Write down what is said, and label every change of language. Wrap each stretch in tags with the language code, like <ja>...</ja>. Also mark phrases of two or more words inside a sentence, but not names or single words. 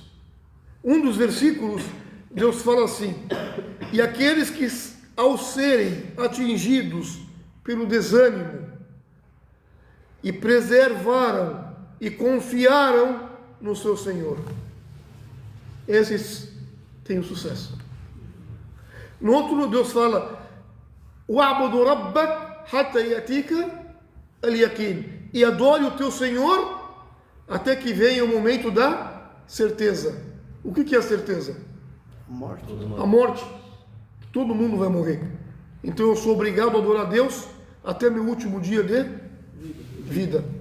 <pt>Um dos versículos, Deus fala assim: e aqueles que, ao serem atingidos pelo desânimo, e preservaram e confiaram no seu Senhor, esses têm o sucesso. No outro, Deus fala:</pt> <ar>واعبد ربك حتى يأتيك اليقين,</ar> <pt>e adore o teu Senhor até que venha o momento da certeza. O que é a certeza? A morte. Todo mundo vai morrer. Então eu sou obrigado a adorar a Deus até meu último dia de vida.</pt>